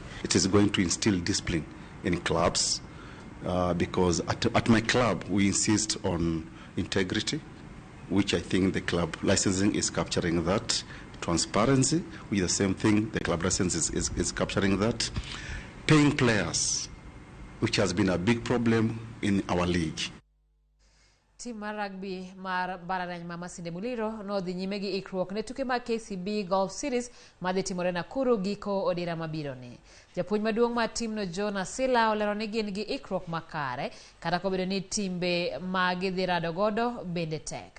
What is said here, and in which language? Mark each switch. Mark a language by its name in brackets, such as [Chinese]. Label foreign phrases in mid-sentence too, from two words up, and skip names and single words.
[English] It is going to instill discipline in clubs because at my club we insist on integrity, which I think the club licensing is capturing that. Transparency, with the same thing, the club license is capturing that. Paying players, which has been a big problem in our league. [Luo (Kenya and Tanzania)] Team mar rugby mar Bararany ma Masinde Muliro no dhi nyime gi ikruok ne tuke mag KCB Golf Series ma dhi timore Nakuru giko odira mabiro ni. Japuonj maduong' mar timno John Asila olero ni gin gi ikruok makare kata kobedo ni timbe ma gidhi rado godo bende tek.